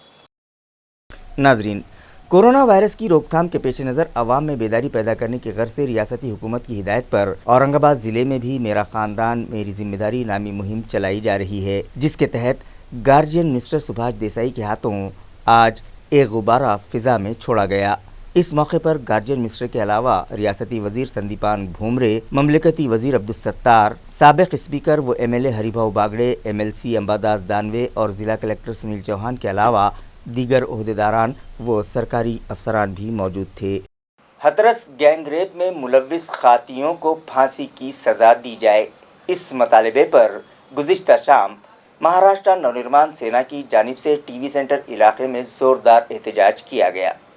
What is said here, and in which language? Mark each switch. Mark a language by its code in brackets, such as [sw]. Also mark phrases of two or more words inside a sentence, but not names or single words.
[ur] ناظرین، کورونا وائرس کی روک تھام کے پیش نظر عوام میں بیداری پیدا کرنے کی غرض سے ریاستی حکومت کی ہدایت پر اورنگ آباد ضلع میں بھی میرا خاندان میری ذمہ داری نامی مہم چلائی جا رہی ہے، جس کے تحت [en] guardian minister [ur] سبھاش دیسائی کے ہاتھوں آج ایک غبارہ فضا میں چھوڑا گیا۔ اس موقع پر [en] guardian minister [ur] کے علاوہ ریاستی وزیر سندیپان بھومرے، مملکتی وزیر عبدالستار، سابق اسپیکر و ایم ایل اے ہری بھاؤ باگڑے، ایم ایل سی امباداس دانوے اور ضلع کلکٹر سنیل چوہان کے علاوہ دیگر عہدیداران و سرکاری افسران بھی موجود تھے۔ ہترس گینگ ریپ میں ملوث خاتیوں کو پھانسی کی سزا دی جائے، اس مطالبے پر گزشتہ شام مہاراشٹر نونرمان سینا کی جانب سے [en] TV centre [ur] علاقے میں زوردار احتجاج کیا گیا۔